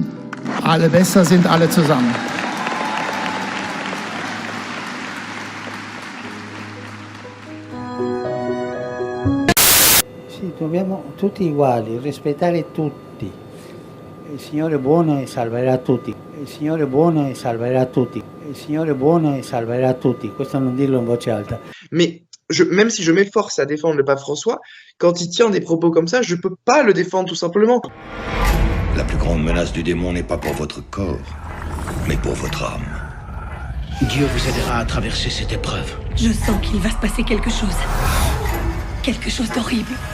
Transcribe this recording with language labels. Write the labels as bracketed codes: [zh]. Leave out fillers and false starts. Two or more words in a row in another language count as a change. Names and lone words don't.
[de] Alle besser sind alle zusammen. [it] Sì, dobbiamo tutti uguali, rispettare tutti. Il Signore è buono e salverà tutti. Il Signore è buono e salverà tutti. Il Signore è buono e salverà tutti. Questo non dirlo in voce alta. [fr] Mais même si je m'efforce à défendre le pape François, quand il tient des propos comme ça, je peux pas le défendre tout simplement. La plus grande menace du démon n'est pas pour votre corps, mais pour votre âme. Dieu vous aidera à traverser cette épreuve. Je sens qu'il va se passer quelque chose. Quelque chose d'horrible.